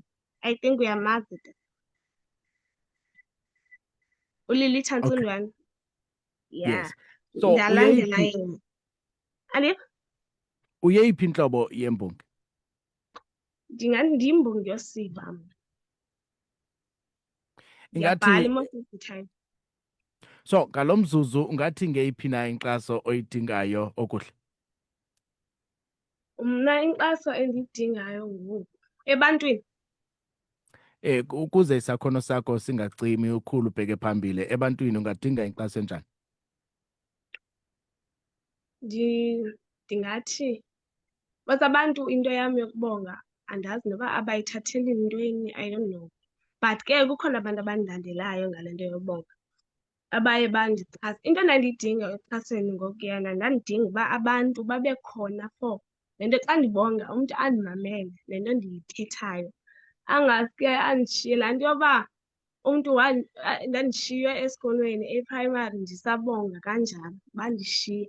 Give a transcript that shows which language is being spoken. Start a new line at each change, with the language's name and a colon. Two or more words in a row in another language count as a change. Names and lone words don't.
English: I think
Xhosa: uyamazi ke uLilitha Nzundwane.
English: Yeah. Yes. So
Xhosa: Ndalandela yena. Andiva? Uyeyiphi intlobo yembongi? Ndingathi ndiyimbongi yosiba mna. Ndiyabhala
English: most of the time.
Xhosa: So ngalo mzuzu ungathi ngeyiphi na inkxaso oyidingayo okuhle? Mna inkxaso endiyidingayo ngoku ebantwini, Ukuze isakhono sakho singacimi ukhulu ubheke phambili, ebantwini ungadinga inkxaso enjani? ndingathi bas abantu into yam yokubonga andazi noba abayithatheli ntweni,
English: I don't know.
Xhosa: But ke kukhona abantu abandilandelayo ngale nto yobonga abaye bandixhase. Into endandiyidinga ekuxhasweni ngokuyana, ndandidinga uba abantu babe khona for le nto. Xa ndibonga umntu andimamele le nto ndiyithethayo, angaske andishiye laa nto yoba umntu ndandishiywe esikolweni e-primary ndisabonga kanjalo, bandishiya.